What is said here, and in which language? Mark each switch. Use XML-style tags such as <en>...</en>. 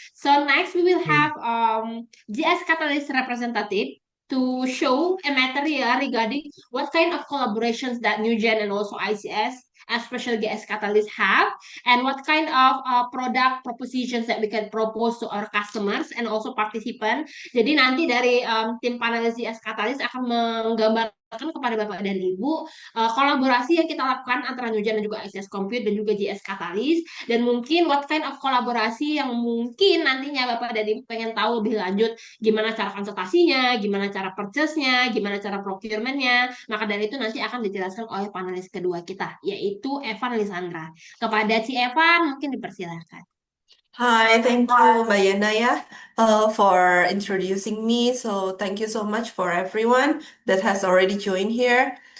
<en>So next we will have GS Catalyst representative to show a material regarding what kind of collaborations that NewGen and also ICS, especially GS Catalyst have, and what kind of product propositions that we can propose to our customers and also participant.</en> <id>Jadi nanti dari tim panelis GS Catalyst akan menggambarkan kepada Bapak dan Ibu kolaborasi yang kita lakukan antara NewGen dan juga ICS Compute dan juga GS Catalyst, dan mungkin</id> <en>what kind of</en> <id>kolaborasi yang mungkin nantinya Bapak dan Ibu pengen tahu lebih lanjut, gimana cara konsultasinya, gimana cara purchase-nya, gimana cara procurement-nya. Maka dari itu nanti akan dijelaskan oleh panelis kedua kita, yaitu Evan Lisandra. Kepada si Evan, mungkin dipersilakan.</id> <en>Hi, thank you, Mbak Yana ya, for introducing me. So thank you so much for everyone that has already joined here.</en>